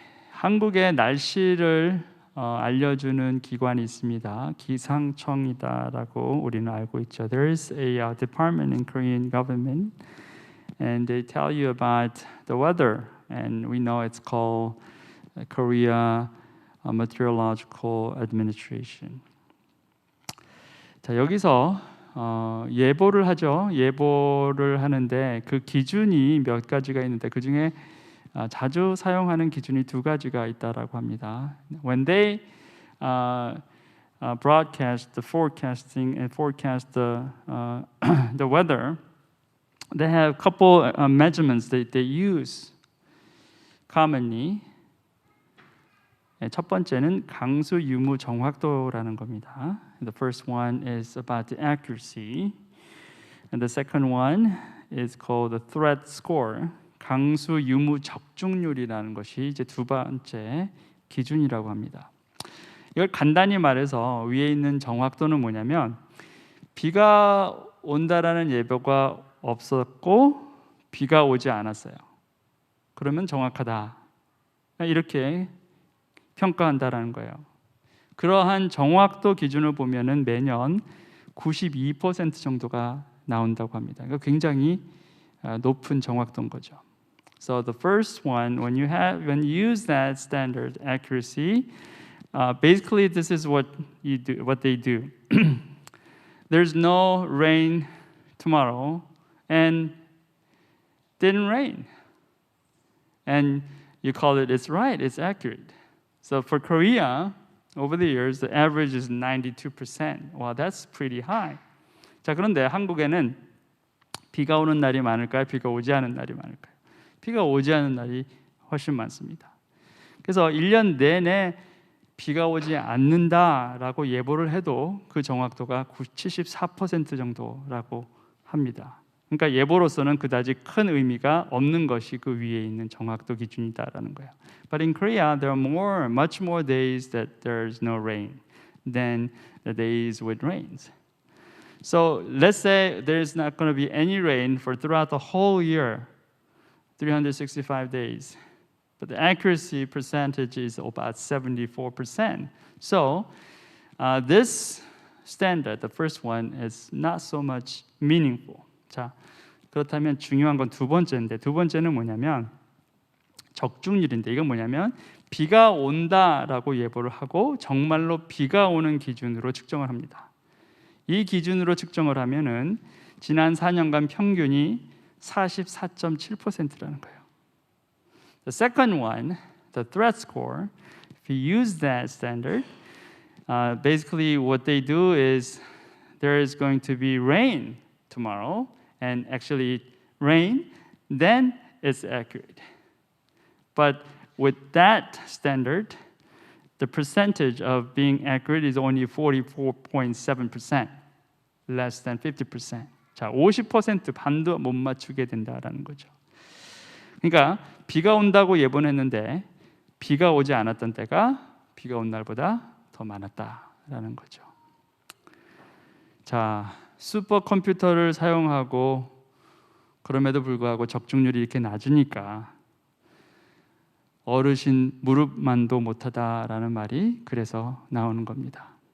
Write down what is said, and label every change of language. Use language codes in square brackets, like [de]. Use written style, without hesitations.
[ko] 한국의 날씨를 알려주는 기관이 있습니다. 기상청이다라고 우리는 알고 있죠. [en] There is a department in Korean government, and they tell you about the weather, and we know it's called Korea Meteorological Administration. [ko] 자, 여기서 예보를 하죠. 예보를 하는데 그 기준이 몇 가지가 있는데 그 중에 자주 사용하는 기준이 두 가지가 있다라고 합니다. [en] When they broadcast the forecasting and forecast the weather, they have a couple measurements that they use commonly. [ko] 첫 번째는 강수 유무 정확도라는 겁니다. [en] The first one is about the accuracy, and the second one is called the threat score. [ko] 강수 유무 적중률이라는 것이 이제 두 번째 기준이라고 합니다. 이걸 간단히 말해서 위에 있는 정확도는 뭐냐면 비가 온다라는 예보가 없었고 비가 오지 않았어요. 그러면 정확하다. 이렇게 평가한다라는 거예요. 그러한 정확도 기준을 보면은 매년 92% 정도가 나온다고 합니다. 그러니까 굉장히 높은 정확도인 거죠. [en] So the first one, when you use that standard accuracy, basically this is what they do. there's no rain tomorrow and didn't rain. And you call it, it's right, it's accurate. So for Korea, over the years, the average is 92%. Wow, that's pretty high. [ko] 자, 그런데 한국에는 비가 오는 날이 많을까요? 비가 오지 않은 날이 많을까요? 비가 오지 않은 날이 훨씬 많습니다. 그래서 1년 내내 비가 오지 않는다라고 예보를 해도 그 정확도가 74% 정도라고 합니다. 그러니까 예보로서는 그다지 큰 의미가 없는 것이 그 위에 있는 정확도 기준이다라는 거예요. [en] But in Korea, there are much more days that there's no rain than the days with rains. So let's say there's not going to be any rain for throughout the whole year, 365 days. But the accuracy percentage is about 74%. So this standard, the first one, is not so much meaningful. [ko] 자, 그렇다면 중요한 건 두 번째인데, 두 번째는 뭐냐면 적중률인데, 이건 뭐냐면 비가 온다라고 예보를 하고 정말로 비가 오는 기준으로 측정을 합니다. 이 기준으로 측정을 하면은 지난 4년간 평균이 44.7%라는 거예요. [en] The second one, the threat score, if you use that standard, basically what they do is there is going to be rain tomorrow, and actually rain, then it's accurate. But with that standard, the percentage of being accurate is only 44.7%, less than 50%. [ko] 자, 50% 반도 못 맞추게 된다라는 거죠. 그러니까 비가 온다고 예보는 했는데 비가 오지 않았던 때가 비가 온 날보다 더 많았다라는 거죠. 자, 슈퍼컴퓨터를 사용하고 그럼에도 불구하고 적중률이 이렇게 낮으니까 어르신 무릎만도 못하다라는 말이 그래서 나오는 겁니다.